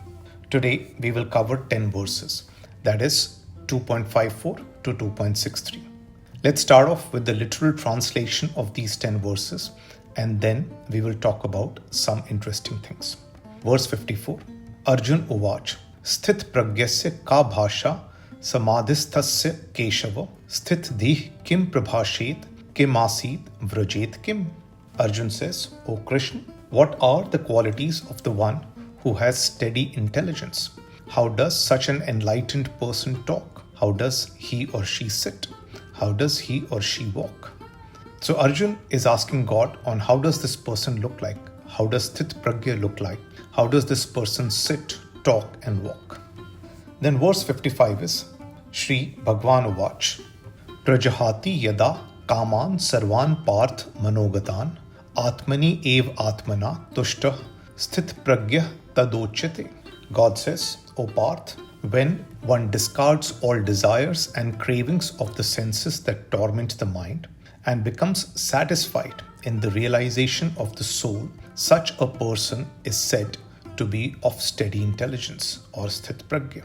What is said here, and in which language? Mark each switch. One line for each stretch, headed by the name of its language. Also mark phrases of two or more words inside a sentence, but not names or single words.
English: Today we will cover 10 verses, that is 2.54 to 2.63. Let's start off with the literal translation of these 10 verses, and then we will talk about some interesting things.
Sanskrit: Verse 54. अर्जुन उवाच स्थित प्रज्ञस्य का भाषा समाधिस्थस्य केशव स्थित धीः किं प्रभाषेत किम् आसीत व्रजेत किम्.
English: Arjun says, O Krishna, what are the qualities of the one who has steady intelligence? How does such an enlightened person talk? How does he or she sit? How does he or she walk? So Arjun is asking God on how does this person look like? How does
Sanskrit: स्थित प्रज्ञ
English: look like? How does this person sit, talk and walk? Then verse 55 is
Sanskrit: श्री भगवान उवाच प्रजहाति यदा कामान् सर्वान् पार्थ मनोगतान् आत्मनि एव आत्मना तुष्टः स्थित प्रज्ञः तदोच्यते.
English: God says, O Parth, when one discards all desires and cravings of the senses that torment the mind and becomes satisfied in the realization of the soul, such a person is said to be of steady intelligence or
Sanskrit: स्थित प्रज्ञ.